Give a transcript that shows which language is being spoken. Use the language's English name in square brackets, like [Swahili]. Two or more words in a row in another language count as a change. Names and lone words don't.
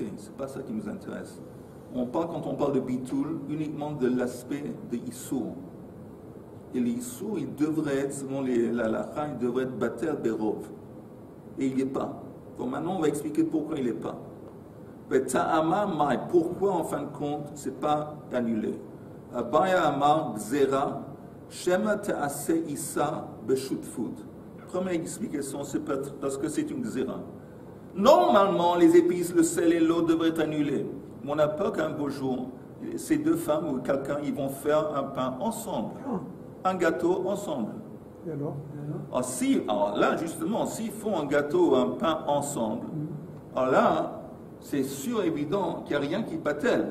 [French] Ce n'est pas ça qui nous intéresse. On parle, quand on parle de bitoul, uniquement de l'aspect de Issour. Et l'Issour, il devrait être, selon la lacha, il devrait être [Hebrew] בטל ברוב. [French] Et il n'est pas. Donc maintenant, on va expliquer pourquoi il n'est pas. Pourquoi, en fin de compte, ce n'est pas annulé. [Hebrew] אביי אמר גזרה שמא תעשה עיסה בשותפות. [French] Première explication, c'est parce que c'est une gzera. Normalement, les épices, le sel et l'eau devraient être annulés. Mais on n'a peur qu'un beau jour, ces deux femmes ou quelqu'un, ils vont faire un pain ensemble. Un gâteau ensemble. Et alors alors là, justement, s'ils font un gâteau ou un pain ensemble, alors là, c'est sûr, évident qu'il n'y a rien qui battelle.